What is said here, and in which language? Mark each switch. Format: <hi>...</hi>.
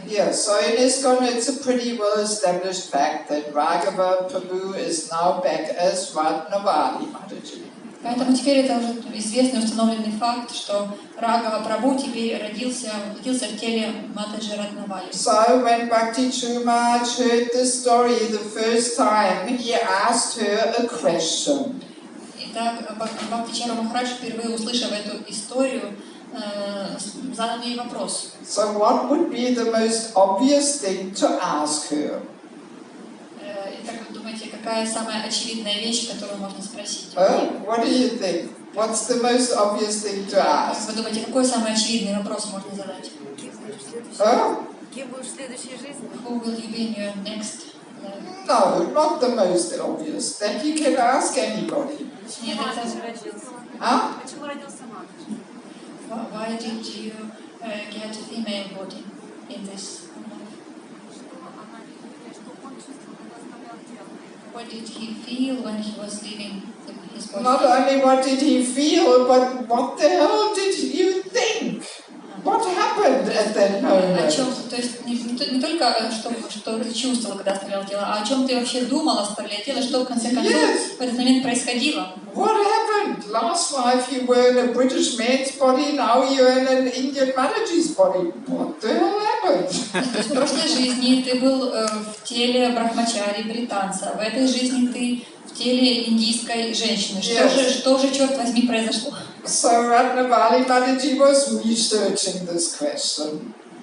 <en>Yeah, so in ИСККОН it's a pretty well-established fact that Raghava Prabhu is now back as Ratnavali Mathaji.</en> <ru>Поэтому теперь это уже известный установленный факт, что Рагава Прабху теперь родился в теле Матаджи Ратнавали.</ru> <en>So when Bhakti Chumaj heard this story the first time, he asked her a question.</en> <ru>Итак, Бхакти Чару Махарадж, впервые услышав эту историю, задал ей вопрос.</ru> <en>So what would be the most obvious thing to ask her?</en> <ru>И как вы думаете, какая самая очевидная вещь, которую можно спросить?</ru> <en>What do you think? What's the most obvious thing to ask?</en> <ru>Вы думаете, какой самый очевидный вопрос можно задать? Кем будешь в следующей жизни?</ru> <en>Who will you be in your next life? No, not the most obvious. That you can ask anybody.</en> <ru>Нет, это... Почему родился Матаджи?</ru> <en>Why did you get a female body in this life? What did he feel when he was leaving his body? Not only what did he feel, but what the hell did you think? What happened at that moment?</en> <ru>О чем, то есть не только что ты чувствовал, когда оставлял тело, а о чем ты вообще думал, оставляя тело, что в конце концов в этот момент происходило?</ru> <en>What happened? Last life you were in a British man's body, now you're in an Indian Mathaji's body. What the hell happened?</en> <ru>То есть в прошлой жизни ты был в теле брахмачари, британца, в этой жизни ты в теле индийской женщины. Что же, черт возьми, произошло?</ru> <en>So Ratnavali Mathaji was researching this question.</en>